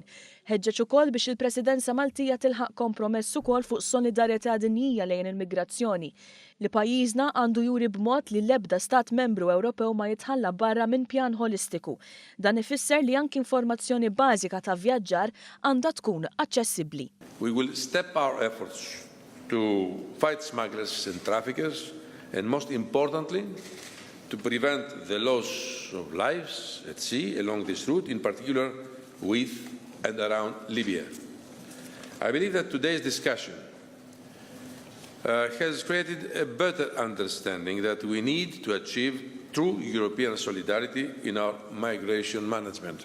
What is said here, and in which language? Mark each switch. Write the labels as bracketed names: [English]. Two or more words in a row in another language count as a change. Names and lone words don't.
[Maltese] Ħeġġeġ ukoll biex il-Presidenza Maltija tilħaq kompromess ukoll fuq solidarjetà dinjija lejn il-migrazzjoni li pajjiżna għandu juri b'mod li l-ebda stat membru Ewropew ma jitħalla barra minn pjan holistiku. Dan ifisser li anke informazzjoni bażika ta' vjaġġar għandha tkun aċċessibbli. [English] We will step our efforts to fight smugglers and traffickers and most importantly to prevent the loss of lives at sea along this route, in particular with and around Libya. I believe that today's discussion has created a better understanding that we need to achieve true European solidarity in our migration management.